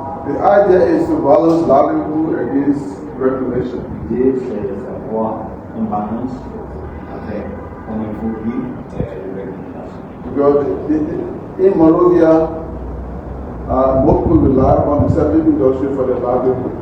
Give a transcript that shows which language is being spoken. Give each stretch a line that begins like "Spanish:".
English: The idea is to balance livelihood against regulation.
French: L'idée, c'est d'avoir une balance avec comment il faut vivre et les régulations.
English: Because in Monrovia, most people rely on the service industry for their livelihood.